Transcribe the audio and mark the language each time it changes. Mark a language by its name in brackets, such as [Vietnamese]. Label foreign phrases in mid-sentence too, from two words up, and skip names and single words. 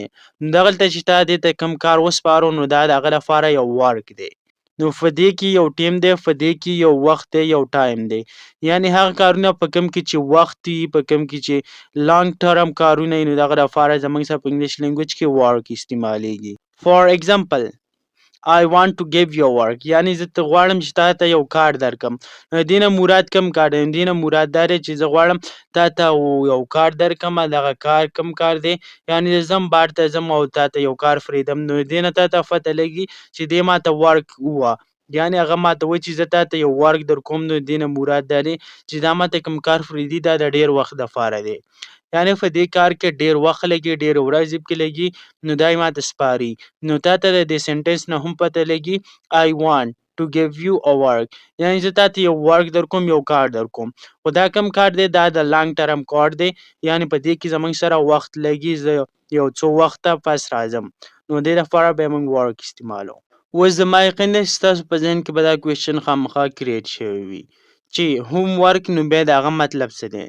[Pashto] نو دغلته چې تا دې ته کوم کار وسپارو نو دا د هغه لپاره یو ورک دی. نو په دې کې یو ټیم دی، په دې کې یو وخت دی، یو ټایم دی. یعنې هغه کارونه په کوم کې چې وخت وي، په کوم کې چې [English] long term [Pashto] کارونه وي، نو دغه لپاره زموږ سره په [English] English language [Pashto] کې ورک استعمالیږي. [English] for example I want to give you work، [Pashto] یعنی زه ته غواړم چې تا ته یو کار درکم. دې نه مراد کوم کار دی؟ دې نه مراد دا دی چې زه غواړم تا ته یو کار درکم، دغه کار کوم کار دی؟ یعنې ځم بار ته ځم او تا ته یو کار فریدم، نو دې نه تا ته پته لګي چې دې ما ته ورک ووایه، یعنې هغه ما ته وایي چې زه تا ته یو ورک در کوم، نو دې نه مراد دا دی چې دا ما ته کوم کار فریدي دا د ډېر وخت دپاره دی. یعنې په دې کار کې ډېر وخت لګي، ډېر ورځې پکې لګي، نو دا یې ما ته سپاري. نو تا ته د دې سنټنس نه هم پته لګي [English] I want to give you a work، [Pashto] یعنې زه تا ته یو ورک در کوم، یو کار در کوم. خو دا کوم کار دی؟ دا د [English] long term [Pashto] کار دی، یعنې په دې کې زموږ سره وخت لګي، زه یو څو وخته پس راځم، نو دې لپاره به موږ ورک استعمالو. اوس زما یقین دی چې ستاسو په ذهن کې به دا کوېشن خامخا کریټ شوی وي چې [English] home work [Pashto] نو بیا د هغه مطلب څه دی؟